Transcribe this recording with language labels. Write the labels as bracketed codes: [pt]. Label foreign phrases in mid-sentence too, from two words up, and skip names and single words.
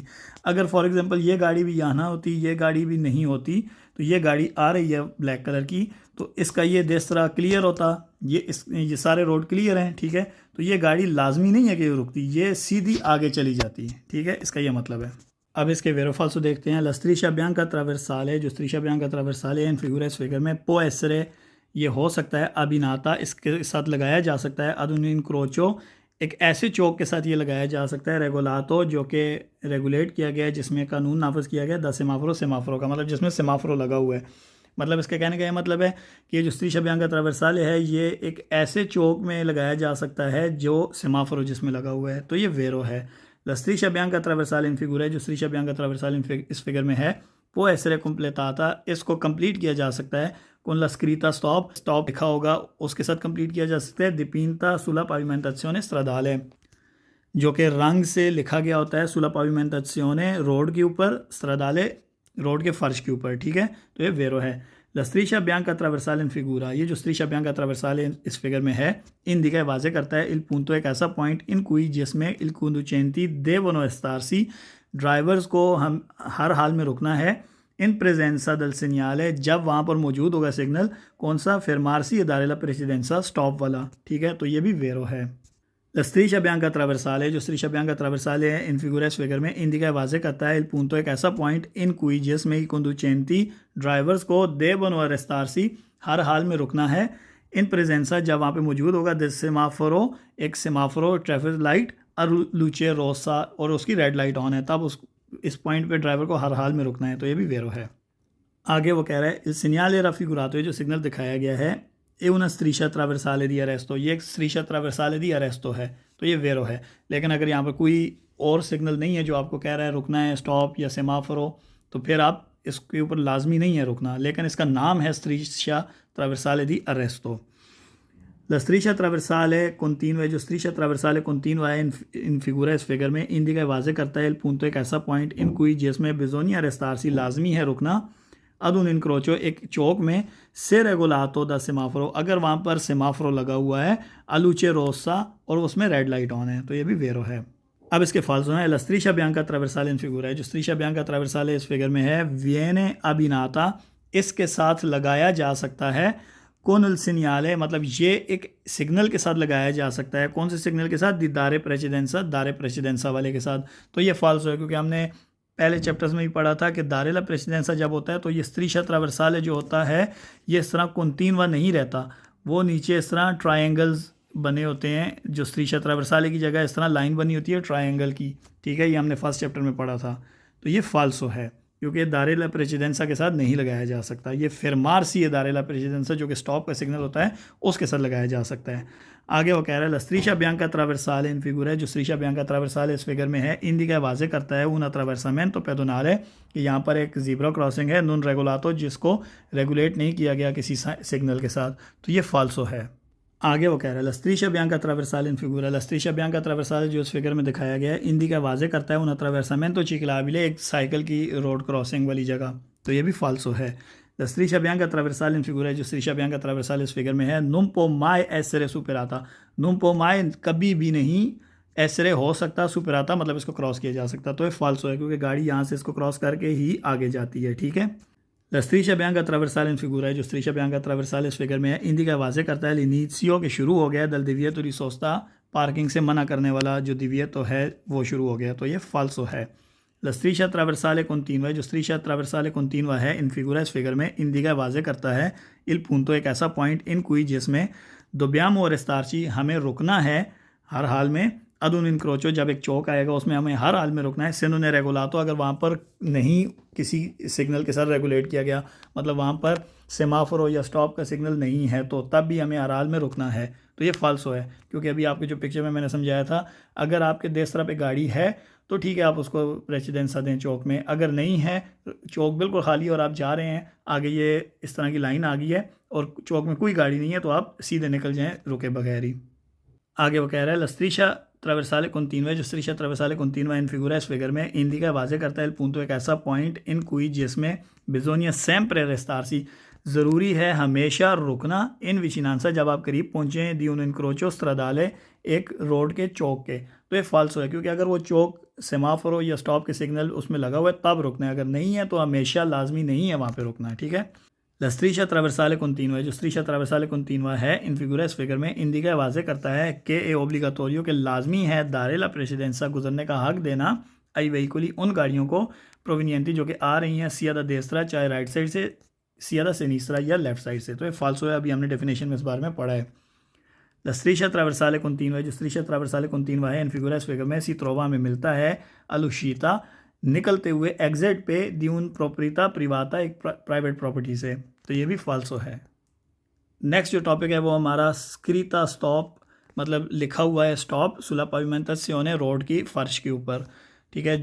[hi] अगर [en] for example [hi] ये गाड़ी भी यहाँ ना होती, ये गाड़ी भी नहीं होती, तो ये गाड़ी आ रही है [en] black colour [hi] की, तो इसका ये देसरा क्लियर होता, ये सारे [en] road clear [hi] हैं, ठीक है। तो ये गाड़ी लाजमी नहीं है कि ये रुकती, ये सीधी आगे चली जाती है, ठीक है, इसका ये मतलब है। अब इसके [it] vero falso [hi] देखते हैं। [it] La striscia bianca trasversale, [hi] जो [it] striscia bianca trasversale in figura, [hi] इस फिगर में [it] può essere, [hi] ये हो सकता है अबिनाता, इसके साथ लगाया जा सकता है। [it] a un incrocio, [hi] एक ऐसे चौक के साथ ये लगाया जा सकता है। रेगुलातो, जो कि रेगुलेट किया गया है, जिसमें कानून नाफिज किया गया। [it] da semaforo, [hi] सेमाफोरो का मतलब जिसमें सेमाफोरो लगा हुआ है, मतलब इसके कहने का ये मतलब है कि ये जो [it] striscia bianca trasversale [hi] है, ये एक ऐसे चौक में लगाया जा सकता है जो सेमाफोरो जिसमें लगा हुआ है, तो ये वेरो है। [it] La striscia bianca trasversale in figura, [hi] जो [it] striscia bianca trasversale [hi] इस फिगर में है, वो [it] essere completata, [hi] इसको कंप्लीट किया जा सकता है। [it] con la scritta stop, [hi] स्टॉप लिखा होगा उसके साथ कंप्लीट किया जा सकता है। [it] dipinta sulla pavimentazione stradale, [hi] जो कि रंग से लिखा गया होता है। [it] sulla pavimentazione, [hi] रोड के ऊपर, stradale, रोड के फर्श के ऊपर, ठीक है, तो ये वेरो है। [it] La striscia bianca trasversale in figura, [hi] ये जो [it] striscia bianca trasversale [hi] इस फिगर में है, इंडिका वाजे करता है [it] il punto, [hi] एक ऐसा पॉइंट [it] in cui [hi] जिसमें [it] il conducenti devono starsi, [hi] ड्राइवर्स को हम हर हाल में रुकना है। [it] in presenza del [hi] सिग्नल, जब वहाँ पर मौजूद होगा सिग्नल, कौन सा, [it] fermarsi e dare la precedenza, [hi] स्टॉप वाला, ठीक है, तो ये भी वेरो है। [it] La striscia bianca trasversale, [hi] जो [it] striscia bianca trasversale [hi] है [it] in figura, [hi] इस फिगर में इंडिका वाजे करता है [it] il punto, [hi] एक ऐसा पॉइंट [it] in cui [hi] जिसमें [it] i conducenti, [hi] ड्राइवर्स को [it] devono arrestarsi, [hi] हर हाल में रुकना है। [it] in presenza, [hi] जब वहाँ पे मौजूद होगा, [it] da semaforo, [hi] एक सेमाफोरो [en] traffic light, [hi] और [it] luce rossa, [hi] और उसकी [en] red light [hi] ऑन है, तब इस पॉइंट पे ड्राइवर को हर हाल में रुकना है, तो ये भी वेरो है। आगे वो कह रहा है [it] il segnale raffigurato, [hi] जो सिग्नल दिखाया गया है, ए [it] una striscia trasversale di arresto, [hi] ये एक [it] striscia trasversale di arresto [hi] है, तो ये वेरो है। लेकिन अगर यहाँ पर कोई और सिग्नल नहीं है जो आपको कह रहा है रुकना है, स्टॉप या सेमाफोरो, तो फिर आप इसके ऊपर लाजमी नहीं है रुकना, लेकिन इसका नाम है [it] striscia trasversale di arresto. La striscia traversale continua, [hi] जो [it] striscia trasversale continua [hi] है [it] in figura, [hi] इस फिगर में इंडिका वाजे करता है [it] il punto, [hi] एक ऐसा पॉइंट [it] in cui [hi] जिसमें [it] bisogna arrestarsi, [hi] लाजमी है रुकना। [it] a un incrocio, [hi] एक चौक में, [it] se regolato da semaforo, [hi] अगर वहाँ पर सेमाफोरो लगा हुआ है, [it] a luce rossa, [hi] और उसमें रेड लाइट ऑन है, तो ये भी वेरो है। अब इसके फाल्सो हैं। [it] La striscia bianca trasversale in figura [hi] है, जो [it] striscia bianca trasversale [hi] इस फिगर में है, [it] viene abbinata, [hi] इसके साथ लगाया जा सकता है। [it] con il segnale, [hi] मतलब ये एक सिग्नल के साथ लगाया जा सकता है। कौन से सिग्नल के साथ, [it] di dare precedenza, dare precedenza [hi] वाले के साथ, तो ये फाल्सो है, क्योंकि हमने पहले चैप्टर्स में भी पढ़ा था कि [it] dare la precedenza [hi] जब होता है तो ये [it] striscia trasversale [hi] जो होता है, ये इस तरह कंटीन्यूअ नहीं रहता, वो नीचे इस तरह ट्रायंगल्स बने होते हैं, जो [it] striscia trasversale [hi] की जगह इस तरह लाइन बनी होती है ट्रायंगल की, ठीक है, ये हमने [en] first chapter [hi] में पढ़ा था। तो ये फाल्सो है, क्योंकि [it] dare la precedenza [hi] के साथ नहीं लगाया जा सकता। ये fermarsi है [it] dare la precedenza, [hi] जो कि स्टॉप का सिग्नल होता है, उसके साथ लगाया जा सकता है। आगे वो कह रहा है [it] la striscia bianca trasversale in figura [hi] है, जो [it] striscia bianca trasversale [hi] इस फिगर में है, इंडिका वाजे करता है [it] un attraversamento pedonale, [hi] कि यहाँ पर एक [en] zebra crossing [hi] है, [it] non regolato, [hi] जिसको रेगुलेट नहीं किया गया किसी सिग्नल के साथ, तो ये फाल्सो है। आगे वो कह रहा है [it] la striscia bianca trasversale in figura, la striscia bianca trasversale [hi] जो इस फिगर में दिखाया गया है, इंडिका वाजे करता है [it] un attraversamento ciclabile, [hi] एक साइकिल की [en] road crossing [hi] वाली जगह, तो ये भी फाल्सो है। [it] La striscia bianca trasversale in figura, [hi] जो [it] striscia bianca trasversale [hi] इस फिगर में है, [it] non può mai essere superata, non può mai, [hi] कभी भी नहीं, essere हो सकता, superata मतलब इसको क्रॉस किया जा सकता, तो ये फाल्सो है, क्योंकि गाड़ी यहाँ से इसको क्रॉस करके ही आगे जाती है, ठीक है। [it] La striscia bianca trasversale in figura [hi] है, जो [it] striscia bianca trasversale [hi] इस फिगर में है, इंडिका वाजे करता है l'inizio, के शुरू हो गया, [it] dal divieto di sosta, [hi] पार्किंग से मना करने वाला जो divieto है वो शुरू हो गया, तो ये फाल्सो है। [it] La striscia trasversale continua, [hi] जो [it] striscia trasversale continua [hi] है [it] in figura, [hi] इस फिगर में इंडिका वाजे करता है [it] il punto, [hi] एक ऐसा पॉइंट [it] in cui [hi] जिसमें [it] dobbiamo restarci, [hi] हमें रुकना है हर हाल में, [it] ad un incrocio, [hi] जब एक चौक आएगा उसमें हमें हर हाल में रुकना है, [it] se non è regolato, [hi] अगर वहाँ पर नहीं किसी सिग्नल के साथ रेगुलेट किया गया, मतलब वहाँ पर सेमाफोर या स्टॉप का सिग्नल नहीं है, तो तब भी हमें हर हाल में रुकना है। तो ये फाल्सो है, क्योंकि अभी आपके जो पिक्चर में मैंने समझाया था, अगर आपके देश तरफ एक गाड़ी है तो ठीक है, आप उसको प्रेसिडेंसा दें चौक में, अगर नहीं है, चौक बिल्कुल खाली है और आप जा रहे हैं, आगे ये इस तरह की लाइन आ गई है और चौक में कोई गाड़ी नहीं है, तो आप सीधे निकल जाएं रुके बगैर ही। आगे वो कह रहा है [it] la striscia trasversale continua, [hi] जो [it] striscia trasversale continua in figura, [hi] इस फिगर में इंडिका वाजे करता है punto, एक ऐसा पॉइंट [it] in cui [hi] जिसमें [it] bisogna sempre restarsi, [hi] ज़रूरी है हमेशा रुकना, [it] in vicinanza, [hi] जब आप करीब पहुँचे [it] di un incrocio stradale, [hi] एक रोड के चौक के। तो ये फाल्सो है, क्योंकि अगर वो चौक सेमाफोरो या स्टॉप के सिग्नल उसमें लगा हुआ है तब रुकना है, अगर नहीं है तो हमेशा लाजमी नहीं है वहाँ पे रुकना है, ठीक है। [it] La striscia traversale continua, [hi] जो [it] striscia trasversale continua [hi] है [it] in figura, [hi] इस फिगर में इंडिका वाजे करता है कि [it] è obbligatorio, [hi] के लाजमी है [it] dare la precedenza, [hi] गुजरने का हक देना, [it] ai veicoli, [hi] उन गाड़ियों को, प्रोविनियंटी, जो कि आ रही हैं [it] sia da destra, [hi] चाहे [en] right side [hi] से, [it] sia da sinistra [hi] या [en] left side [hi] से। तो ये फाल्सो है, अभी हमने डेफिनेशन में इस बारे में पढ़ा है। [it] La striscia traversale continua, [hi] जो [it] striscia trasversale continua [hi] है [it] in figura, [hi] इस फिगर में [it] si trova [hi] में मिलता है अलुशीता, निकलते हुए एग्जिट पे [it] d'una proprietà privata, [hi] एक [en] private property [hi] से। तो ये भी फाल्सो है। नेक्स्ट जो टॉपिक है वो हमारा [it] scritta stop, [hi] मतलब लिखा हुआ है स्टॉप [it] sulla pavimentazione, [hi] रोड की फर्श के ऊपर, ठीक है।